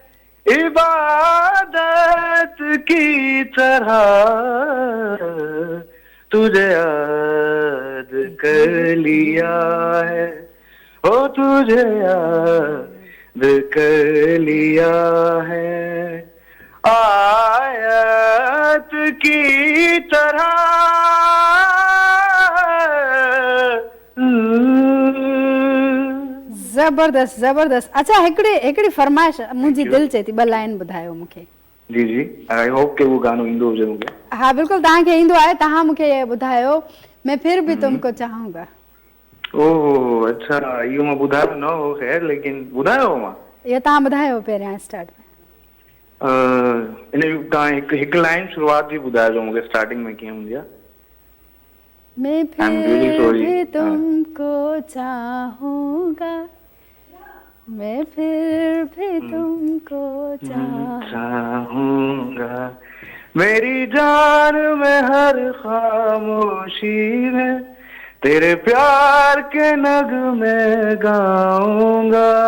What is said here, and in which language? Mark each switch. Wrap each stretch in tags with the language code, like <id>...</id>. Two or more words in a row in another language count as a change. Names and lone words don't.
<hi>इबादत की तरह, तुझे याद कर लिया है, ओ तुझे याद कर लिया है, आयत की तरह।</hi> <sd>ज़बरदस्त ज़बरदस्त। अच्छा, हिकिड़ी फरमाइश मुंहिंजी दिलि चए थी, ॿ लाइन ॿुधायो मूंखे। जी जी,</sd> <en>I hope</en> <sd>के वो गानो ईंदो हुजे मूंखे। हा बिल्कुलु, तव्हांखे ईंदो आहे, तव्हां मूंखे ॿुधायो,</sd> <hi>मैं फिर भी तुमको चाहूंगा।</hi> <sd>ओह अच्छा, इहो मां ॿुधायो न हो ख़ैर, लेकिन ॿुधायो मां। इहो तव्हां ॿुधायो पहिरियां स्टार्ट में। इन तव्हां हिकु लाइन शुरूआत जी ॿुधाइजो मूंखे, स्टार्टिंग में कीअं हूंदी आहे?</sd> <hi>मैं फिर भी तुमको चाहूंगा, मैं फिर भी तुमको चाहूंगा, मेरी जान में हर खामोशी में तेरे प्यार के नगमे गाऊंगा।</hi>